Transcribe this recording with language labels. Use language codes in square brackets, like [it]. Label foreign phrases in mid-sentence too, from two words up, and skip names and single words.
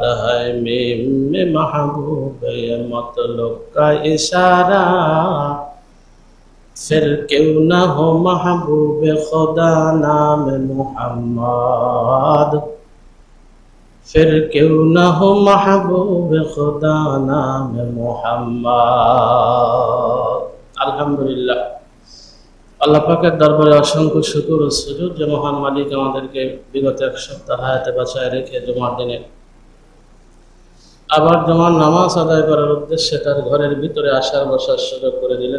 [ur] ہے میم میں محبوب یہ مطلب کا اشارہ، پھر کیوں نہ ہو محبوب خدا نام محمد، پھر کیوں نہ ہو محبوب خدا نام محمد. [bn] আলহামদুলিল্লাহ, আল্লাহ পাকের দরবারে অসংখ্য শুকর ও সুজুদ যে মহান মালিক আমাদেরকে বিগত এক সপ্তাহ হায়াতে বাঁচায় রেখে জুমার দিনে আবার জুমার নামাজ আদায় করার উদ্দেশ্যে তার ঘরের ভিতরে আসার বসার সুযোগ করে দিলেন।